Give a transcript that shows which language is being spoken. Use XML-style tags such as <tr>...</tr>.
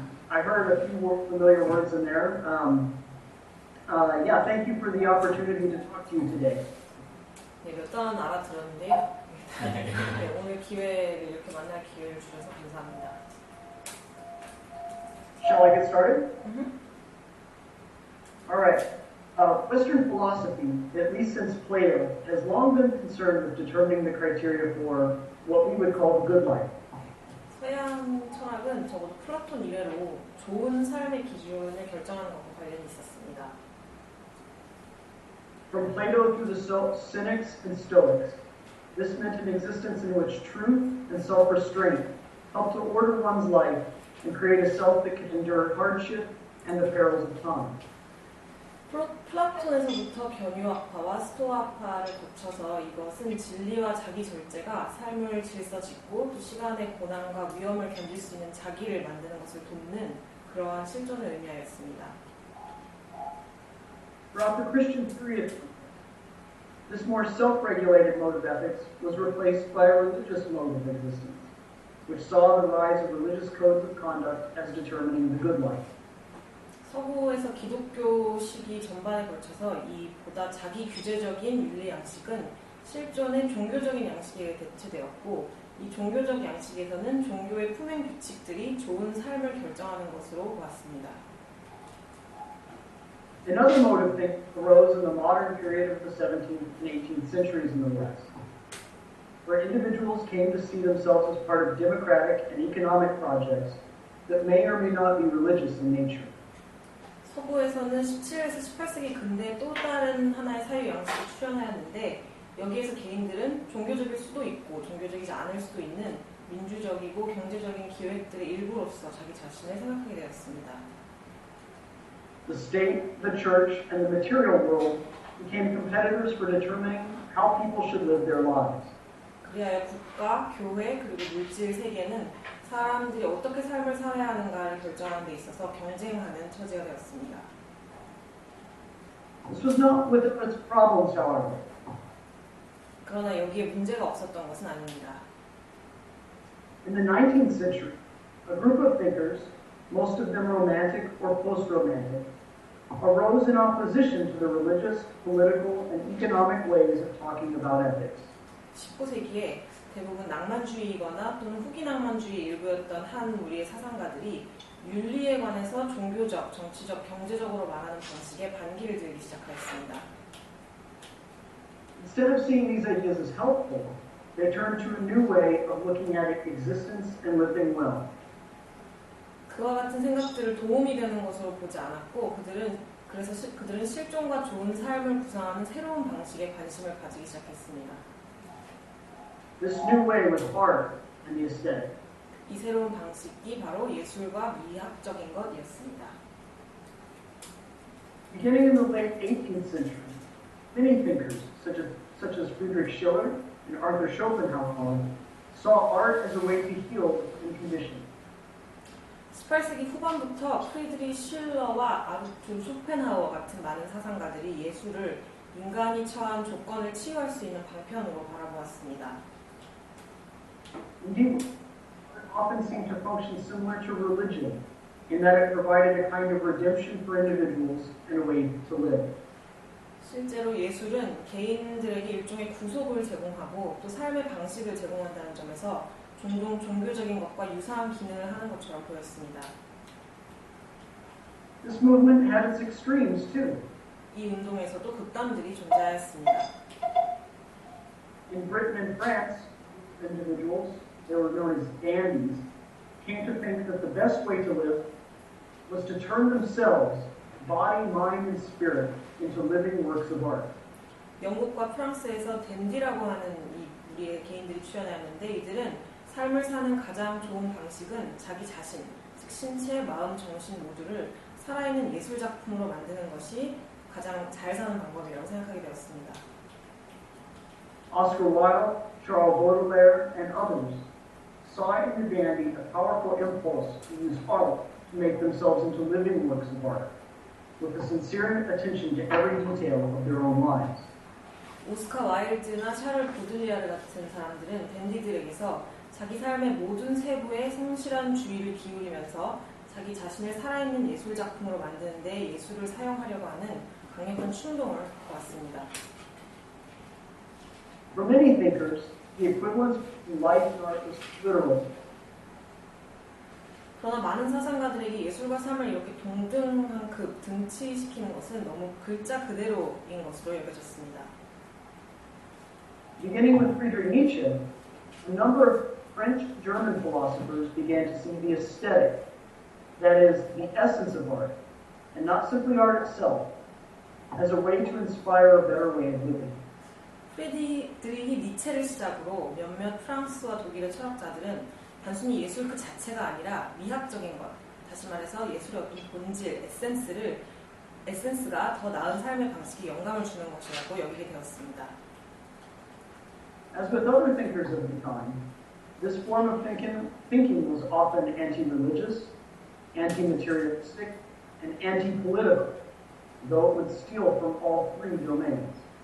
<en>I heard a few more familiar words in there. Yeah, thank you for the opportunity to talk to you today.</en> <ko>네, 몇 단 알아들었는데요. 네, 오늘 기회를 이렇게 만날 기회를 주셔서 감사합니다.</ko> <en>Shall I get started? All right. Western philosophy, at least since Plato, has long been concerned with determining the criteria for what we would call the good life.</en> <ko>서양 철학은 적어도 플라톤 이래로 좋은 삶의 기준을 결정하는 것과 관련이 있었습니다.</ko> <en>From Plato through the Cynics and Stoics, this meant an existence in which truth and self-restraint help to order one's life and create a self that can endure hardship and the perils of time.</en> <ko>플라톤에서부터 견유학파와 스토아파를 거쳐서 이것은 진리와 자기 절제가 삶을 질서짓고 또 시간의 고난과 위험을 견딜 수 있는 자기를 만드는 것을 돕는 그러한 실존을 의미하였습니다.</ko> <en>Throughout the Christian period, this more self-regulated mode of ethics was replaced by a religious mode of existence, which saw the rise of religious codes of conduct as determining the good life.</en> <ko>서구에서 기독교 시기 전반에 걸쳐서 이 보다 자기 규제적인 윤리 양식은 실존의 종교적인 양식에 대체되었고 이 종교적 양식에서는 종교의 품행 규칙들이 좋은 삶을 결정하는 것으로 보았습니다.</ko> <en>Another mode of thinking arose in the modern period of the 17th and 18th centuries in the West, where individuals came to see themselves as part of democratic and economic projects that may or may not be religious in nature.</en> <ko>서구에서는 17에서 18세기 근대에 또 다른 하나의 사유 양식을 출현하였는데 여기에서 개인들은 종교적일 수도 있고 종교적이지 않을 수도 있는 민주적이고 경제적인 기획들의 일부로서 자기 자신을 생각하게 되었습니다.</ko> <en>The state, the church, and the material world became competitors for determining how people should live their lives.</en> <ko>그리하여 국가, 교회, 그리고 물질 세계는 사람들이 어떻게 삶을 살아야 하는가를 결정하는 데 있어서 경쟁하는 처지가 되었습니다.</ko> <en>This was not without its problems, however.</en> <ko>그러나 여기에 문제가 없었던 것은 아닙니다.</ko> <en>In the 19th century, a group of thinkers, most of them romantic or post-romantic, arose in opposition to the religious, political, and economic ways of talking about ethics.</en> <ko>19세기에 대부분 낭만주의이거나 또는 후기 낭만주의 일부였던 한 무리의 사상가들이 윤리에 관해서 종교적, 정치적, 경제적으로 말하는 방식에 반기를 들기 시작하였습니다.</ko> <en>Instead of seeing these ideas as helpful, they turned to a new way of looking at existence and living well.</en> <ko>그와 같은 생각들을 도움이 되는 것으로 보지 않았고 그들은 실존과 좋은 삶을 구상하는 새로운 방식에 관심을 가지기 시작했습니다.</ko> <en>This new way was art and the aesthetic.</en> <ko>이 새로운 방식이 바로 예술과 미학적인 것이었습니다.</ko> <en>Beginning in the late 18th century, many thinkers, such as Friedrich Schiller and Arthur Schopenhauer, saw art as a way to heal the condition.</en> <ko>18세기 후반부터 프리드리 실러와 아르투 쇼펜하우어 같은 많은 사상가들이 예술을 인간이 처한 조건을 치유할 수 있는 방편으로 바라보았습니다.</ko> <en>Indeed, it often seemed to function similar to religion, in that it provided a kind of redemption for individuals and a way to live.</en> <ko>실제로 예술은 개인들에게 일종의 구속을 제공하고 또 삶의 방식을 제공한다는 점에서 종종 종교적인 것과 유사한 기능을 하는 것처럼 보였습니다.</ko> <en>This movement had its extremes too.</en> <ko>이 운동에서도 극단들이 존재하였습니다.</ko> <en>In Britain and France, individuals, they were known as dandies, came to think that the best way to live was to turn themselves, body, mind, and spirit, into living works of art.</en> <ko>영국과 프랑스에서 댄디라고 하는 이 우리의 개인들이 출연하였는데 이들은 삶을 사는 가장 좋은 방식은 자기 자신, 즉 신체, 마음, 정신 모두를 살아있는 예술 작품으로 만드는 것이 가장 잘 사는 방법이라고 생각하게 되었습니다.</ko> <en>Oscar Wilde, Charles Baudelaire, and others saw in the dandy a powerful impulse to use art to make themselves into living works of art, with a sincere attention to every detail of their own lives.</en> <ko>오스카 와일드나 샤를 보들리아르 같은 사람들은 댄디들에게서 자기 삶의 모든 세부에 성실한 주의를 기울이면서 자기 자신을 살아있는 예술 작품으로 만드는 데 예술을 사용하려고 하는 강력한 충동을 보았습니다.</ko> <en>For many thinkers, the equivalence between life and art was literal.</en> <ko>그러나 많은 사상가들에게 예술과 삶을 이렇게 동등한 등치시키는 것은 너무 글자 그대로인 것으로 여겨졌습니다.</ko> <en>Beginning with Friedrich Nietzsche, a number of French-German philosophers began to see the aesthetic, that is, the essence of art, and not simply art itself, as a way to inspire a better way of living.</en> <ko>프리드리히 니체를 시작으로 몇몇 프랑스와 독일의 철학자들은 단순히 예술 그 자체가 아니라 미학적인 것, 다시 말해서 예술의 어떤 본질, 에센스가 더 나은 삶의 방식에 영감을 주는 것이라고 여기게 되었습니다.</ko> <en>As with other thinkers of the time, this form of thinking was often anti-religious, anti-materialistic, and anti-political, though it would steal from all three domains.</en>